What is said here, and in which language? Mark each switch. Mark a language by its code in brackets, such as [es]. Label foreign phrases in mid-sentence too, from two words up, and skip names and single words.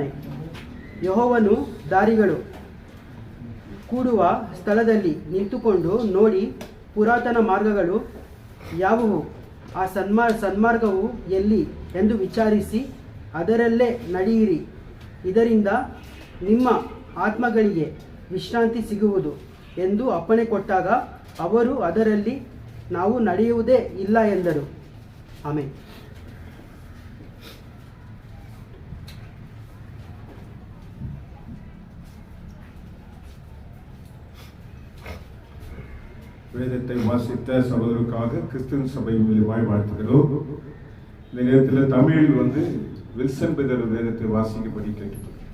[kn] ಯೆಹೋವನು ದಾರಿಗಳು ಕೂಡುವ ಸ್ಥಳದಲ್ಲಿ ನಿಂತುಕೊಂಡು ನೋಡಿ, ಪುರಾತನ ಮಾರ್ಗಗಳು ಯಾವುವು, ಆ ಸನ್ಮಾರ್ಗವು ಎಲ್ಲಿ ಎಂದು ವಿಚಾರಿಸಿ ಅದರಲ್ಲೇ ನಡೆಯಿರಿ. ಇದರಿಂದ ನಿಮ್ಮ ಆತ್ಮಗಳಿಗೆ ವಿಶ್ರಾಂತಿ ಸಿಗುವುದು ಎಂದು ಅಪ್ಪಣೆ ಕೊಟ್ಟಾಗ ಅವರು ಅದರಲ್ಲಿ ನಾವು ನಡೆಯುವುದೇ ಇಲ್ಲ ಎಂದರು. ಆಮೆನ್. [ta] வேதத்தை வாசித்த சகோதரருக்காக கிறிஸ்துவ சபை மூலியமாய் வாழ்த்துகிறோம். இந்த நேரத்தில் தமிழில் வில்சன் பிரதர் வேதத்தை வாசிக்கும்படி கேட்டுக்கிறோம்.